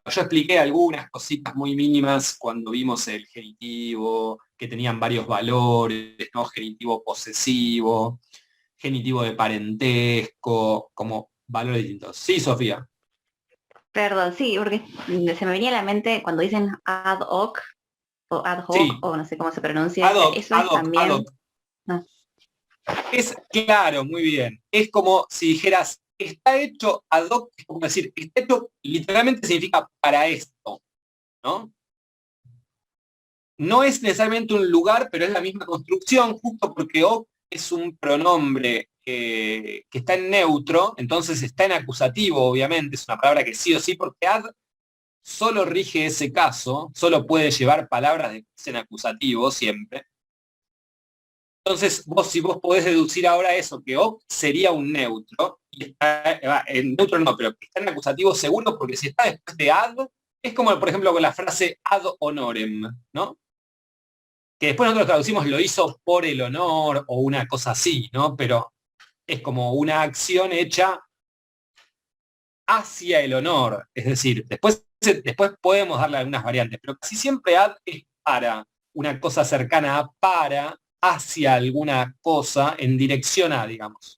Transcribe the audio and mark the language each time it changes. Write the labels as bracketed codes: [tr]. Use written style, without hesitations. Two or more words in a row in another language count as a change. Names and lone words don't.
[es] Yo expliqué algunas cositas muy mínimas cuando vimos el genitivo, que tenían varios valores, ¿no? Genitivo posesivo, genitivo de parentesco, como valores distintos. Sí, Sofía. Perdón, sí, porque se me venía a la mente cuando dicen [la] ad hoc, [es] o [la] ad hoc, [es] Sí. o no sé cómo se pronuncia. [la] Ad hoc, [es] Eso ad es [la] hoc, ad [es] también. hoc. No. Es claro, muy bien. Es como si dijeras, está hecho [la] ad hoc, [es] es como decir, está hecho, literalmente significa para esto, ¿no? No es necesariamente un lugar, pero es la misma construcción, justo porque hoc es un pronombre que está en neutro, entonces está en acusativo, obviamente, es una palabra que sí o sí, porque ad solo rige ese caso, solo puede llevar palabras de que es en acusativo siempre. Entonces, si vos podés deducir ahora eso, que hoc sería un neutro, y está, en neutro no, pero que está en acusativo seguro, porque si está después de ad, es como, por ejemplo, con la frase [la] ad honorem, [es] ¿no? Que después nosotros traducimos lo hizo por el honor o una cosa así, ¿no? Pero es como una acción hecha hacia el honor. Es decir, después podemos darle algunas variantes, pero casi siempre ad es para una cosa cercana a para, hacia alguna cosa, en dirección a, digamos.